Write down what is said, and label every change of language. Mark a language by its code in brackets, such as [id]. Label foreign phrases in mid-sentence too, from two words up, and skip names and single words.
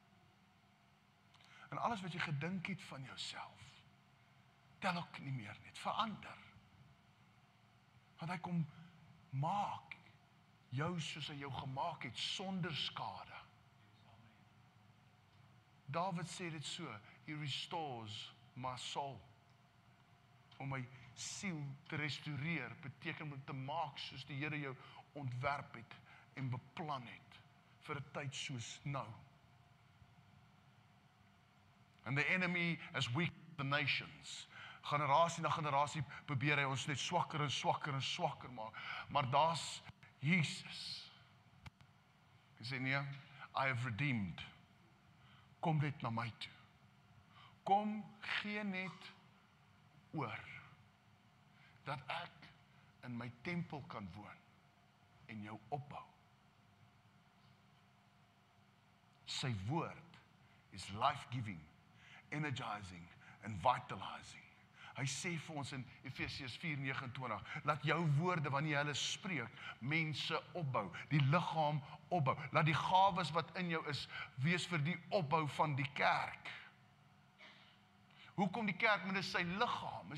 [af] En alles wat jy gedink het van jouself, tel ook nie meer nie. Het verander. Want hy kom maak jou soos hy jou gemaak het, sonder skade. David sê dit so, [en] he restores my soul. [af] Om my siel te restoreer, beteken om te maak soos die Here jou ontwerp het en beplan het vir 'n tyd soos nou. [en] And the enemy has weakened the nations. [af] Generasie na generasie probeer hy ons net swakker en swakker en swakker maak. Maar daar's Jesus. Hy sê nee, [en] I have redeemed. [af] Kom net na my toe. Kom, gee net oor, dat ek in my tempel kan woon en jou opbou. Sy woord is [en] life-giving, energizing and vitalizing. [af] Hy sê vir ons in Efesiërs 4:29, laat jou woorde wanneer hulle spreek, mense opbou, die liggaam opbou. Laat die gawes wat in jou is, wees vir die opbou van die kerk. Hoekom die kerk? Want dit is sy liggaam.